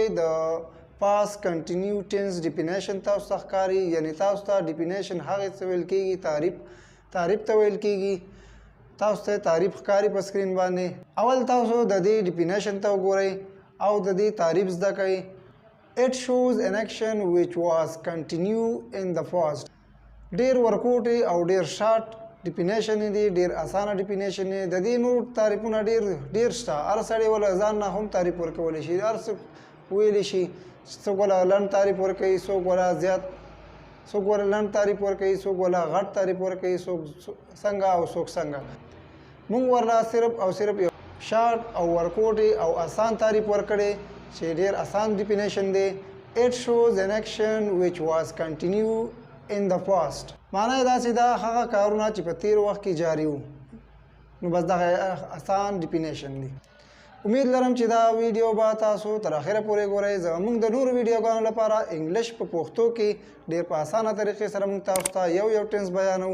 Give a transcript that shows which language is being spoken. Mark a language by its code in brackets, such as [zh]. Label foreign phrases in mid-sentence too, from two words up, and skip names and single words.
[ps] د [en] past continuous tense definition [ps] تاسو ته ښکاري، یعنی تاسو ته ډیفینیشن هغې ته ویل کېږي، تعریف ته ویل کېږي. تاسو ته تعریف ښکاري په سکرین باندې. اول تاسو د دې ډیفینیشن ته وګورئ او د دې تعریف زده کړئ. [en] It shows an action which was continue in the past. [ps] ډېر ورکوټ او ډېر شارټ ډیفینیشن دی، ډېر اسانه ډیفینیشن دی. د دې نور تعریفونه ډېر شته. هر سړی ولا ځان نه هم تعریف ورکولی شي، هر څه ویلی شي. څوک ولا لنډ تعریف ورکوي، څوک ولا زیات، څوک ولا لنډ تعریف ورکوي، څوک ولا غټ تعریف ورکوي، څوک څنګه او څوک څنګه. موږ ورله صرف او صرف یو شارټ او ورکوټ او اسان تعریف ورکړی چې ډېر اسان ډیفینیشن دی. [en] It shows an action which was continue in the past. [ps] معنی دا چې دا هغه کارونه چې په تیر وخت کې جاری وو. نو بس دغه اسان ډیفینیشن دی. امید لرم چې دا ویډیو به تاسو تر اخره پورې ګورئ. زموږ د نورو ویډیوګانو لپاره انګلیش په پښتو کې ډېر په اسانه طریقې سره موږ تاسو ته یو ټینس بیانو.